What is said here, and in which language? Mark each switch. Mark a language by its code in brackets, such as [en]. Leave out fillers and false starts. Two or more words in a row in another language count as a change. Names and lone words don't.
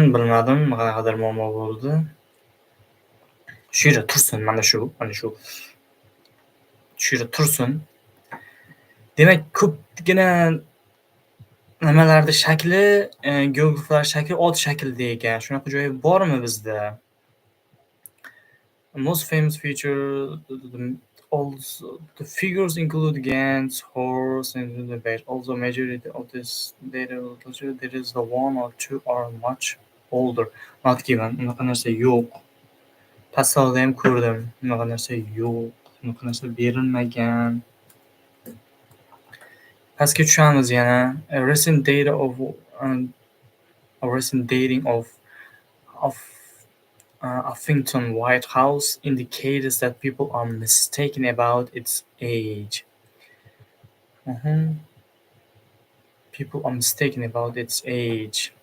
[uz] Bilmadim, qanaqadir muammo bo'ldi. Shu yerda tursin, mana shu. Shu yerda tursin. Demak, ko'pgina nimalarni shakli, geograflar shakli ot shaklida ekan. Shunaqa joyi bormi bizda? [en] Most famous feature also the figures include Gans, horse, and the bed. Also, majority of this data there is the one or two are much older. Not given. [uz] Unaqa narsa yo'q. Tasavvurda ham ko'rdim. Unaqa narsa yo'q. Unaqa narsa berilmagan. Pastga tushamiz yana. [en] A recent dating of Huffington White House indicates that people are mistaken about its age. People are mistaken about its age.